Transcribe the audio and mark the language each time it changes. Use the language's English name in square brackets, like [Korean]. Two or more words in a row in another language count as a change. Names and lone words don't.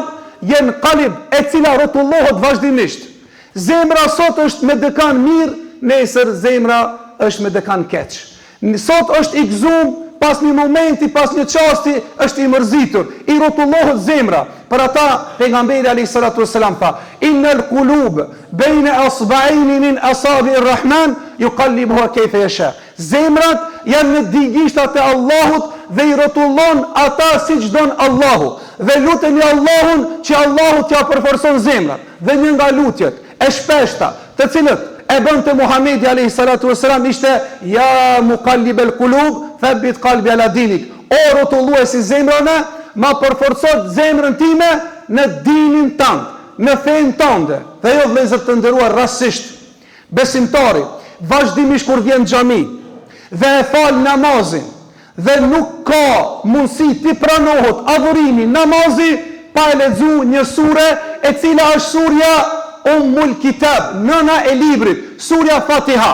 [Albanian] Jen qalb, e cila rrotullohet vazhdimisht. Zemra sot është me dëkan mirë, nesër zemra është me dëkan keq. Sot është i gëzuar, pas një momenti, pas një çasti është i mërzitur, i rrotullohet zemra. Për ata pejgamberi [Arabic] عليه الصلاة والسلام [Albanian] tha: [Arabic] "إن القلوب بين إصبعين من أصابع الرحمن يقلبها كيف يشاء." [Albanian] Zemrat janë në digishtat e Allahut dhe i rrotullon ata siç don Allahu. Dhe luteni Allahun që Allahu t'ia përforcon zemrat. Dhe një nga lutjet e shpeshta, të cilët e bënte Muhamedi [Arabic] عليه الصلاة والسلام, [Albanian] ishte: [Arabic] "يا مقلب القلوب ثبت قلبي على دينك." [Albanian] O rrotulluesi zemrave, ma përforcot zemrën time në dinin tënd, në fenë tënde. Dhe jo, vëllezër të nderuar, rastësisht besimtari vazhdimisht kur vjen në xhami dhe e fal namazin dhe nuk ka mundësi ti pranohet adhurimi, namazi, pa e lexuar një sure e cila është surja Ummul Kitab, nëna e librit, surja Fatiha.